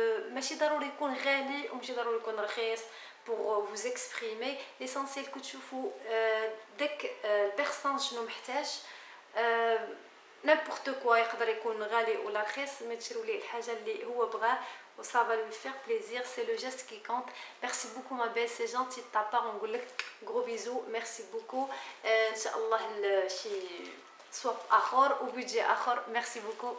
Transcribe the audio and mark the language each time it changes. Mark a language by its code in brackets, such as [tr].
[ar] ماشي ضروري يكون غالي وماشي ضروري يكون رخيص [fr] pour vous exprimer. l'essentiel que [ar] تشوفوا داك البيرسون شنو محتاج. [fr] n'importe quoi [ar] يقدر يكون غالي ولا رخيص، ما تشريو ليه الحاجه اللي هو بغاه و [fr] ça va lui faire plaisir. c'est le geste qui compte. merci beaucoup ma belle, c'est gentil de ta part. [ar] نقول لك [fr] gros bisous. merci beaucoup. [ar] ان شاء الله شي سواب اخر وبيجي اخر. [fr] merci beaucoup.